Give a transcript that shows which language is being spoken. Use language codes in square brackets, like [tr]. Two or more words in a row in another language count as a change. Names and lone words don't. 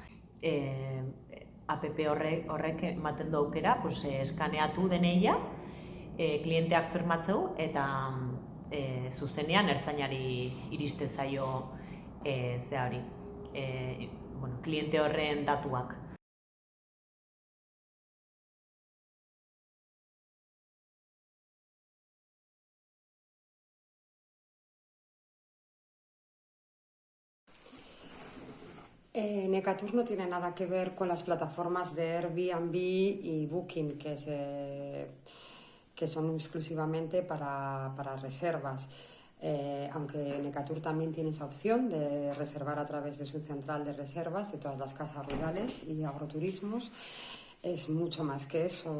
[eu] App horrek ematen du aukera, eskaneatu deneia, klienteak firmatzeu eta zuzenean ertzainari iriste zaio kliente horren datuak. [es] Necatur no tiene nada que ver con las plataformas de Airbnb y Booking, que son exclusivamente para reservas. Aunque Necatur también tiene esa opción de reservar a través de su central de reservas de todas las casas rurales y agroturismos, es mucho más que eso.